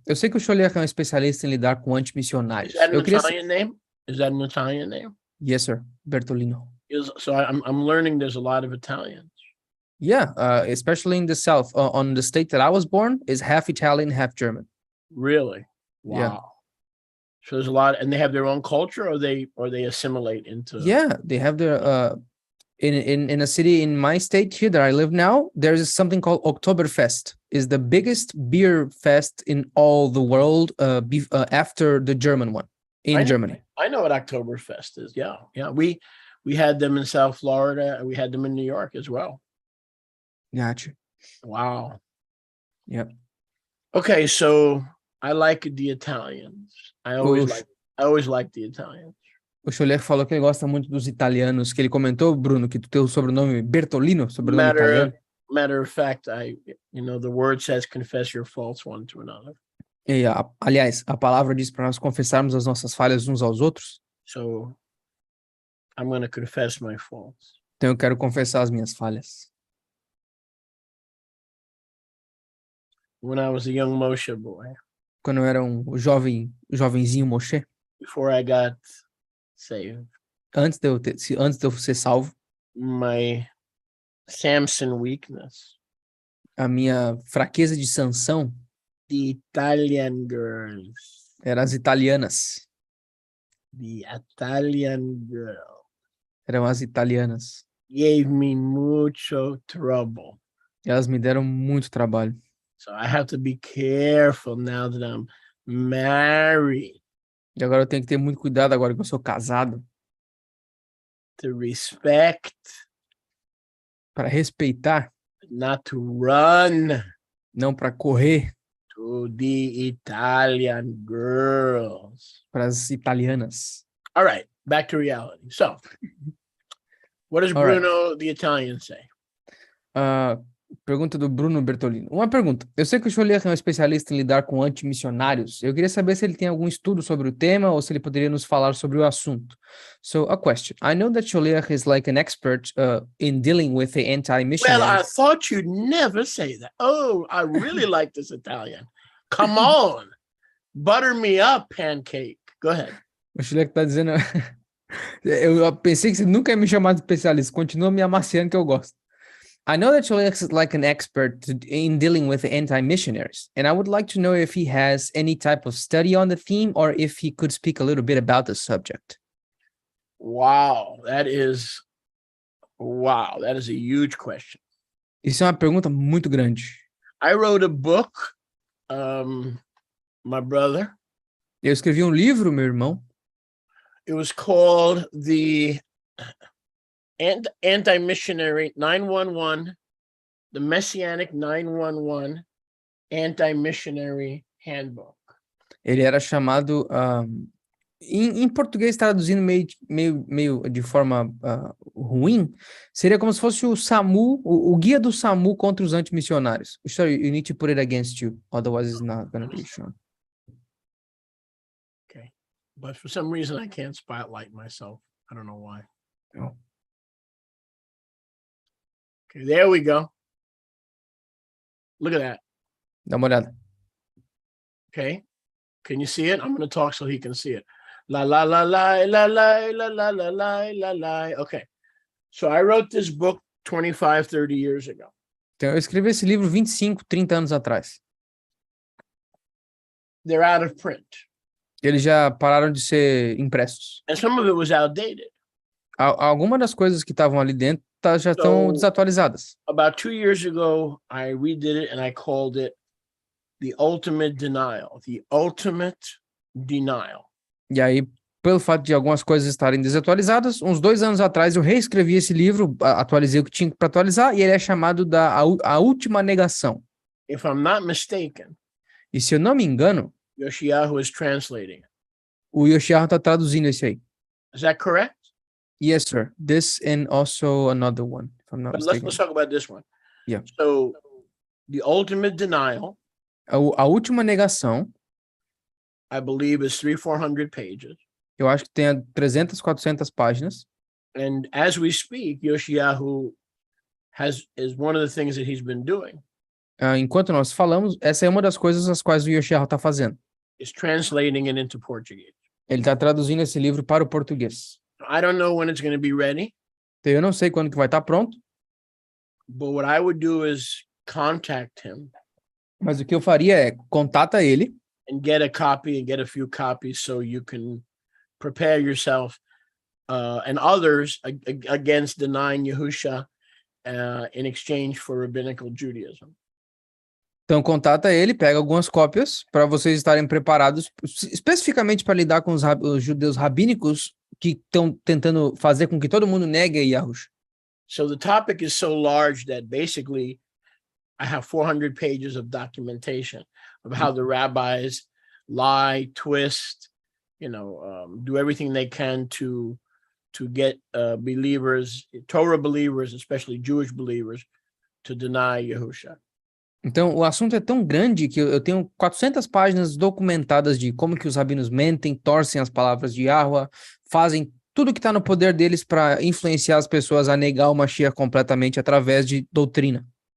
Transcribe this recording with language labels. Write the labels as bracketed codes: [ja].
[pt] Eu sei que o Choler é um especialista em lidar com antimissionários. [en] is that an Italian name? Is that an Italian name? Yes, sir. Bertolino. So I'm learning there's a lot of Italians. Yeah, especially in the South. On the state that I was born is half Italian, half German. Really? Wow. Yeah. So there's a lot, and they have their own culture, or they assimilate into. Yeah, they have their in a city in my state here that I live now, there is something called Oktoberfest. Is the biggest beer fest in all the world after the German one in Germany. I know what Oktoberfest is. Yeah. We had them in South Florida, and we had them in New York as well. Gotcha. Wow. Yep. Okay, so I like the Italians. I always like the Italians. [pt] O Choler falou que ele gosta muito dos italianos, que ele comentou, Bruno, que tu tem o sobrenome Bertolino, sobrenome italiano. [en] Matter of fact, the word says confess your faults one to another. [pt] E, aliás, a palavra diz para nós confessarmos as nossas falhas uns aos outros. [en] So I'm going to confess my faults. [pt] Então eu quero confessar as minhas falhas. [en] When I was a young Moshe boy. [pt] Quando eu era jovenzinho Moshe. [en] Before I got saved. [pt] Antes de eu ser salvo. [en] My Samson weakness. [pt] A minha fraqueza de Sansão. [en] The Italian girls. [pt] Eram as italianas. [en] The Italian girl. [pt] Eram as italianas. [en] Gave me mucho trouble. [pt] Elas me deram muito trabalho. [en] So I have to be careful now that I'm married. [pt] E agora eu tenho que ter muito cuidado agora que eu sou casado. [en] To respect. [pt] Para respeitar. [en] Not to run. [pt] Não para correr. [en] To the Italian girls. [pt] Para as italianas. [en] All right, back to reality. So, what does Bruno, the Italian, say? [pt] Pergunta do Bruno Bertolino. Uma pergunta. Eu sei que o Choler é um especialista em lidar com antimissionários. Eu queria saber se ele tem algum estudo sobre o tema ou se ele poderia nos falar sobre o assunto. [en] So, a question. I know that Choler is like an expert in dealing with the anti-missionaries. Well, I thought you'd never say that. Oh, I really like this Italian. Come on. Butter me up, pancake. Go ahead. [pt] O Choler está dizendo... eu pensei que você nunca ia me chamar de especialista. Continua me amaciando que eu gosto. [en] I know that Choler is like an expert in dealing with anti-missionaries, and I would like to know if he has any type of study on the theme or if he could speak a little bit about the subject. Wow, that is a huge question. [pt] Isso é uma pergunta muito grande. [en] I wrote a book, my brother. [pt] Eu escrevi um livro, meu irmão. [en] It was called the Anti-Missionary 911, the Messianic 911 Anti-Missionary Handbook. [pt] Ele era chamado, em português, traduzindo meio de forma ruim, seria como se fosse o SAMU, o guia do SAMU contra os antimissionários. [en] Sorry, you need to put it against you, otherwise it's not going to be shown. Okay, but for some reason I can't spotlight myself. I don't know why. Oh. Okay, there we go. Look at that. [pt] Dá uma olhada. [en] Okay, can you see it? I'm going to talk so he can see it. La la la la la la la la la la la la. Okay, so I wrote this book 25, 30 years ago. [pt] Então, eu escrevi esse livro 25, 30 anos atrás. [en] They're out of print. [pt] Eles já pararam de ser impressos. [en] And some of it was outdated. [pt] Algumas das coisas que estavam ali dentro já estão desatualizadas. [en] About 2 years ago, I redid it and I called it The Ultimate Denial. The Ultimate Denial. E [pt] aí, pelo fato de algumas coisas estarem desatualizadas, uns 2 anos atrás eu reescrevi esse livro, atualizei o que tinha para atualizar, e ele é chamado A Última Negação. [en] If I'm not mistaken, [pt] e se eu não me engano, [en] Yoshiyahu is translating it. [pt] O Yoshiharu está traduzindo esse aí. [en] Is that correct? Yes, sir. This and also another one, if I'm not But mistaken. let's talk about this one. Yeah. So the ultimate denial, [pt] A última negação, [en] I believe, is 400 pages. [pt] eu acho que tem 300, 400 páginas. [en] And as we speak, Yoshiyahu is one of the things that he's been doing [pt] Enquanto nós falamos, essa é uma das coisas as quais o Yoshiharu está fazendo. [en] is translating it into Portuguese. [pt] Ele está traduzindo esse livro para o português. [en] I don't know when it's going to be ready, [pt] Então, eu não sei quando que vai estar pronto, [en] but what I would do is contact him [pt] mas o que eu faria é contata ele [en] and get a copy and get a few copies so you can prepare yourself and others against denying Yahusha in exchange for rabbinical Judaism. [pt] Então, contata ele, pega algumas cópias para vocês estarem preparados, especificamente para lidar com os judeus rabínicos que estão tentando fazer com que todo mundo negue Yahusha. [en] So the topic is so large that basically I have 400 pages of documentation of how the rabbis lie, twist, do everything they can to get believers, Torah believers, especially Jewish believers, to deny Yahusha. [pt] Então, o assunto é tão grande que eu tenho 400 páginas documentadas de como que os rabinos mentem, torcem as palavras de Yahweh, fazem tudo que está no poder deles para influenciar as pessoas a negar o Mashiach completamente através de doutrina.